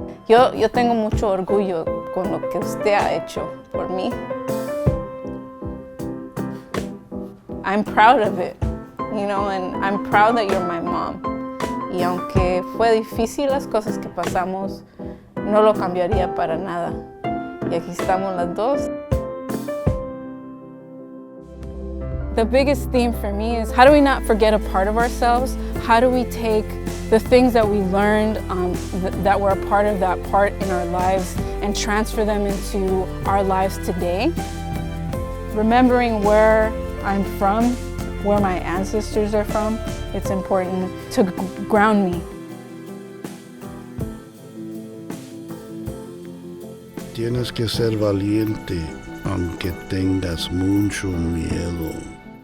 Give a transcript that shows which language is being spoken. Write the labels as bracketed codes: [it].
[es] Yo tengo mucho orgullo con lo que usted ha hecho por mí. [en] I'm proud of it, you know, and I'm proud that you're my mom. [es] Y aunque fue difícil las cosas que pasamos, no lo cambiaría para nada. Y aquí estamos las dos. [en] The biggest theme for me is how do we not forget a part of ourselves? How do we take the things that we learned that were a part of that part in our lives and transfer them into our lives today? Remembering where I'm from, where my ancestors are from, it's important to ground me. [es] Tienes que ser valiente aunque tengas mucho miedo.